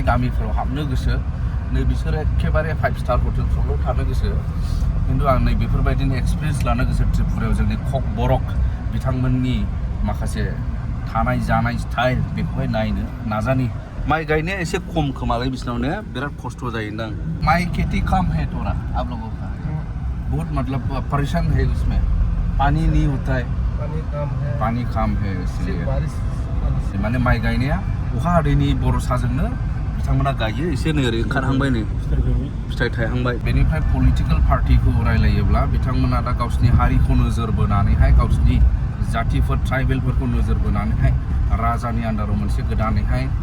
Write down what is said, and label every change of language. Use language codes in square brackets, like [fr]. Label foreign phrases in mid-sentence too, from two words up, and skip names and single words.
[brx] गामिफोराव हाबनो गोसो नै बिसोरो एखेबारे 5 स्टार हटेलफ्रावल' थानो गोसो खिन्थु आं नै बेफोरबायदिनो एक्सपिरियेन्स लानो गोसो त्रिपुरायाव जोंनि कक बरक बिथांमोननि माखासे थानाय जानाय स्टाइल बेखौहाय नायनो नाजानि माइ गायनाया एसे खम खोमालाय बिसिनावनो बिराद खस्थ' जायोदां माइ [hi] खेती कम है थोड़ा आप लोगों का बहुत मतलब परेशान है उसमें पानी नहीं होता है पानी कम है इसलिए [brx] माने माइ गायनाया अखा हादैनि बरसाजोंनो बिथांमोना गायो एसे नै ओरै ओंखारहांबाय नै फिथाइ थायहांबाय बेनिफ्राय पलिटिकेल पार्टिखौ रायलायोब्ला बिथांमोना दा गावसिनि हारिखौ नोजोर बोनानैहाय गावसिनि जातिफोर ट्राइबेलफोरखौ नोजोर बोनानैहाय राजानि आन्दाराव मोनसे गोदानैहाय